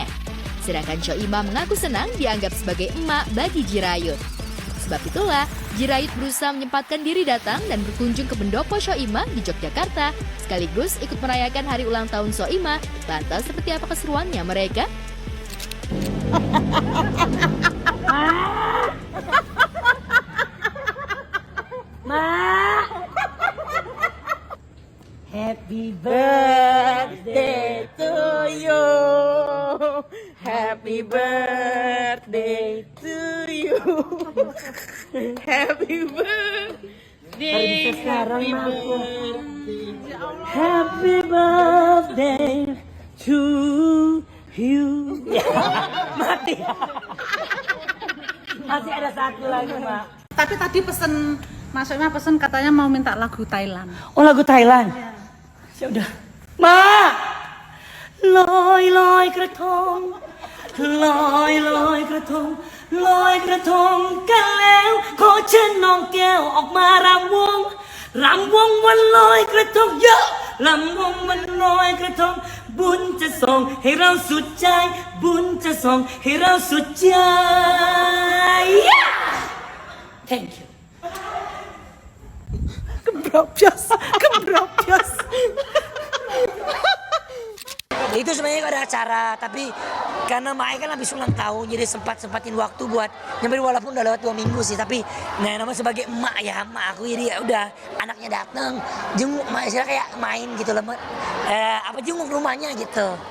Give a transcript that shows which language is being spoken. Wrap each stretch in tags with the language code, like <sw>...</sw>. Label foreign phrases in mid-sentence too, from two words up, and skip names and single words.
<id>Sedangkan Soimah mengaku senang dianggap sebagai emak bagi Jirayut. Sebab itulah, Jirayut berusaha menyempatkan diri datang dan berkunjung ke pendopo Soimah di Yogyakarta, sekaligus ikut merayakan hari ulang tahun Soimah. Lantas seperti apa keseruannya mereka?</id> <en>Happy birthday to you. Happy birthday to you. Happy birthday. Happy birthday. Happy birthday to you.</en> <id>Mati. Masih ada satu lagi, Mak. Tapi tadi Mas Soimah pesen katanya mau minta lagu Thailand. Oh, lagu Thailand. Ya udah. Ma!</id> <th>ลอยลอยกระทงลอยลอยกระทงลอยกระทงกันแล้วขอเชิญน้องแก้วออกมารำวงวันลอยกระทงเยอะรำวงวันลอยกระทงบุญจะส่งให้เราสุดใจบุญจะส่งให้เราสุดใจ</th> <en>Thank you.</en> <id>Kebrobos. Itu sebenarnya ada acara, tapi karena Mae kan habis ulang tahun, jadi sempatin waktu buat nyamperin walaupun udah lewat 2 minggu sih, tapi nah namanya sebagai emak ya, emak aku jadi ya udah anaknya datang, jenguk Mae sih kayak main gitu loh, jenguk rumahnya gitu.</id>